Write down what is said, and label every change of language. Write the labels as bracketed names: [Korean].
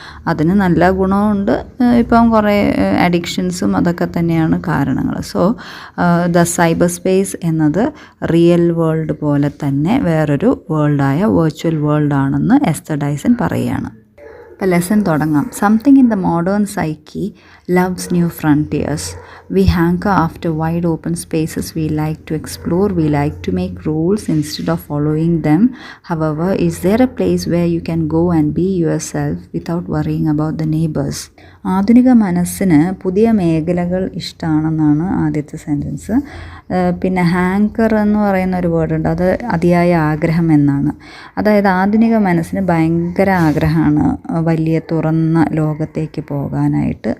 [Malayalam] അതിന് നല്ല ഗുണമുണ്ട്, ഇപ്പം കുറേ അഡിക്ഷൻസും അതൊക്കെ തന്നെയാണ് കാരണങ്ങൾ. സോ ദ സൈബർ സ്പേസ് എന്നത് റിയൽ വേൾഡ് പോലെ തന്നെ വേറൊരു വേൾഡായ വെർച്വൽ വേൾഡാണെന്ന് എസ്തർ ഡൈസൺ പറയുകയാണ്. അപ്പോൾ ലെസൺ തുടങ്ങാം. [English] Something in the modern psyche loves new frontiers. We hanker after wide open spaces we like to explore. We like to make rules instead of following them. However, is there a place where you can go and be yourself without worrying about the neighbors? [Malayalam] ആധുനിക മനസ്സിന് പുതിയ മേഖലകൾ ഇഷ്ടമാണെന്നാണ് ആദ്യത്തെ sentence. പിന്നെ hunger എന്ന് പറയുന്ന ഒരു വേർഡുണ്ട്, അത് അതിയായ ആഗ്രഹം എന്നാണ്. അതായത് ആധുനിക മനസ്സിന് ഭയങ്കര ആഗ്രഹമാണ് വലിയ തുറന്ന ലോകത്തേക്ക് പോകാനായിട്ട്.